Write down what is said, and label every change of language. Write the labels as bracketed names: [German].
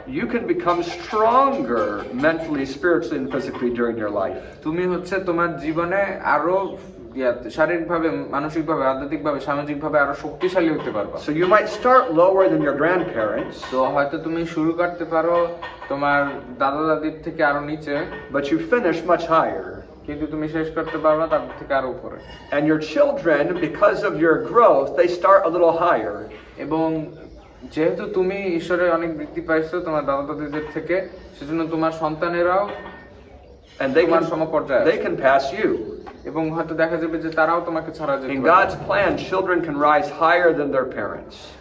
[English] you can become stronger mentally, spiritually, and physically during your life. [Bangla] তুমি হচ্ছে তোমার জীবনে আরো শারীরিকভাবে, মানসিকভাবে, আধ্যাত্মিকভাবে, সামাজিকভাবে আরো শক্তিশালী হতে পারবা। [English] So you might start lower than your grandparents, [Bangla] তো হয়তো তুমি শুরু করতে পারো তোমার দাদা দাদির থেকে আরো নিচে, [English] but you finish much higher. [Bangla] কিন্তু তুমি শেষ করতে পারবা তাদের থেকে আরো উপরে। [English] And your children, because of your growth, they start a little higher. [Bangla] এবং যেহেতু তুমি ঈশ্বরের অনেক বৃদ্ধি পাইছো তোমার দাদা দাদিদের থেকে, সেজন্য তোমার সন্তানেরাও [English] And they [Bangla] তোমার সমপর্যায়ে [English] they can pass you. [Bangla] এবং হয়তো দেখা যাবে যে তারাও তোমাকে ছাড়া যেতে [English] In [Bangla] পারবে। [English] God's plan, children can rise higher than their parents.